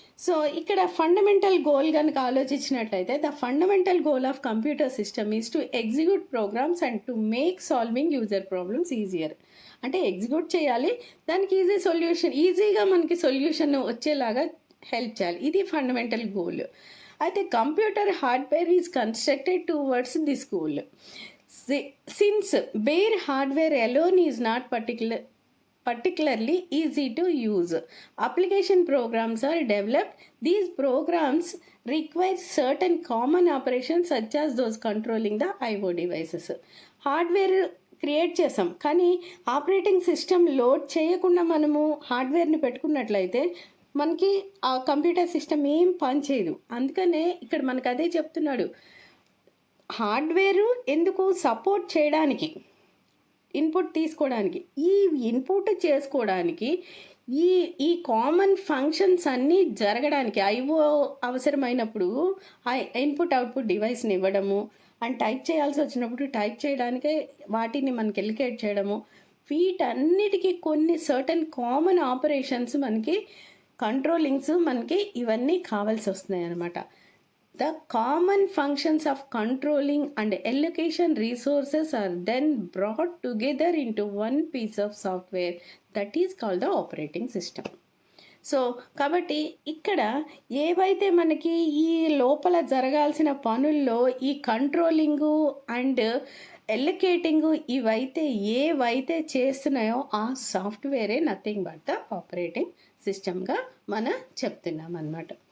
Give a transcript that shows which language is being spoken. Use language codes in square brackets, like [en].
[te] So ఇక్కడ fundamental goal కనుక ఆలోచించినట్లయితే, [en] The fundamental goal of computer system is to execute programs and to make solving user problems easier. [te] అంటే execute చేయాలి, దానికి ఈజీగా మనకి సొల్యూషన్ వచ్చేలాగా హెల్ప్ చేయాలి. ఇది ఫండమెంటల్ గోల్. అయితే [en] Computer hardware is constructed towards this goal. Since bare hardware alone is not particularly easy to use, application programs are developed. These programs require certain common operations such as those controlling the IO devices. [te] Hardware create చేసాం, కానీ operating system load చేయకుండా మనము హార్డ్వేర్ని పెట్టుకున్నట్లయితే మనకి ఆ computer system ఏం పనిచేయదు. అందుకనే ఇక్కడ మనకు అదే చెప్తున్నాడు, హార్డ్వేరు ఎందుకు సపోర్ట్ చేయడానికి, ఇన్పుట్ తీసుకోవడానికి, ఈ ఇన్పుట్ చేసుకోవడానికి, ఈ కామన్ ఫంక్షన్స్ అన్నీ జరగడానికి, ఐఓ అవసరమైనప్పుడు ఆ ఇన్పుట్ అవుట్పుట్ డివైస్ని ఇవ్వడము, అండ్ టైప్ చేయాల్సి వచ్చినప్పుడు టైప్ చేయడానికే వాటిని మనకి ఎలికేట్ చేయడము, వీటన్నిటికీ కొన్ని సర్టన్ కామన్ ఆపరేషన్స్ మనకి, కంట్రోలింగ్స్ మనకి ఇవన్నీ కావాల్సి వస్తున్నాయి అన్నమాట. [en] The common functions of controlling and allocation resources are then brought together into one piece of software that is called the operating system. [te] So కాబట్టి ఇక్కడ ఏవైతే మనకి ఈ లోపల జరగాల్సిన పనుల్లో ఈ కంట్రోలింగు అండ్ ఎలికేటింగు ఏవైతే చేస్తున్నాయో ఆ సాఫ్ట్వేరే నథింగ్ బట్ ద ఆపరేటింగ్ సిస్టమ్గా మనం చెప్తున్నాం అన్నమాట.